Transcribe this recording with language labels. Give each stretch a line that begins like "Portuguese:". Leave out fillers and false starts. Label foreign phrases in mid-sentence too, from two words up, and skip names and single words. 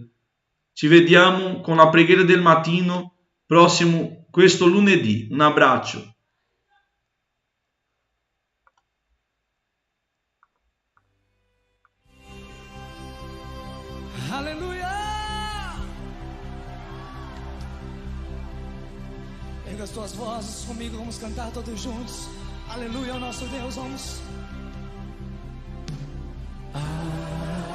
Italian: Ci vediamo con la preghiera del mattino prossimo, questo lunedì. Un abbraccio. Alleluia!
Portuguese: Erga as tuas vozes comigo, vamos cantar todos juntos. Aleluia ao nosso Deus, vamos.